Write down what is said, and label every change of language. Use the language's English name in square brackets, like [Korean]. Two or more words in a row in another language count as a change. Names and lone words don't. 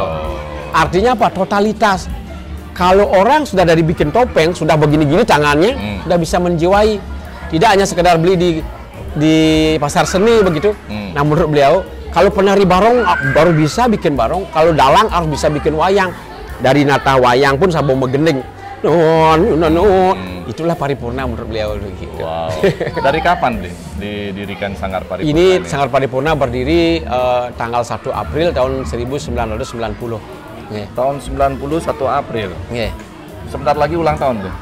[Indonesian] Artinya apa? Totalitas. Kalau orang sudah dari bikin topeng, sudah begini-gini tangannya, sudah bisa menjiwai. Tidak hanya sekedar beli di pasar seni begitu. Nah menurut beliau, kalau penari barong baru bisa bikin barong, kalau dalang harus bisa bikin wayang. Dari nata wayang pun sabung megending. Itulah paripurna menurut beliau. Gitu. Wow. Dari kapan didirikan Sanggar Paripurna? Ini Sanggar Paripurna berdiri tanggal 1 April tahun 1990. Tahun 91 April. Sebentar lagi ulang tahun tuh.